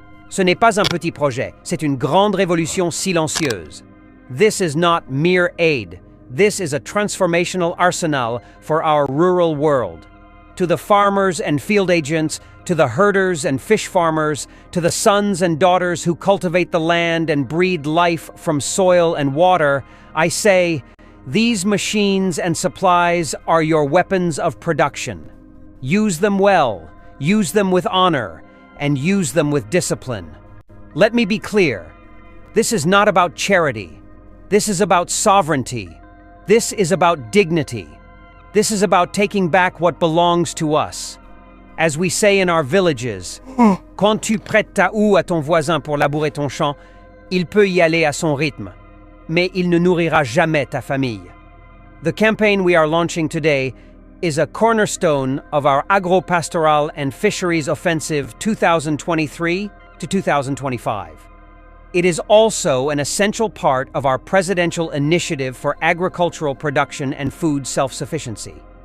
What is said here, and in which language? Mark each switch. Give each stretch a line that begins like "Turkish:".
French: Ce n'est pas un petit projet, c'est une grande révolution silencieuse.
English: This is not mere aid. This is a transformational arsenal for our rural world. To the farmers and field agents, to the herders and fish farmers, to the sons and daughters who cultivate the land and breathe life from soil and water, I say, these machines and supplies are your weapons of production. Use them well, use them with honor, and use them with discipline. Let me be clear. This is not about charity. This is about sovereignty. This is about dignity. This is about taking back what belongs to us. As we say in our villages,
French: quand tu prêtes ta houe à ton voisin pour labourer ton champ, il peut y aller à son rythme, mais il ne nourrira jamais ta famille.
English: The campaign we are launching today is a cornerstone of our Agro-Pastoral and Fisheries Offensive 2023 to 2025. It is also an essential part of our presidential initiative for agricultural production and food self-sufficiency.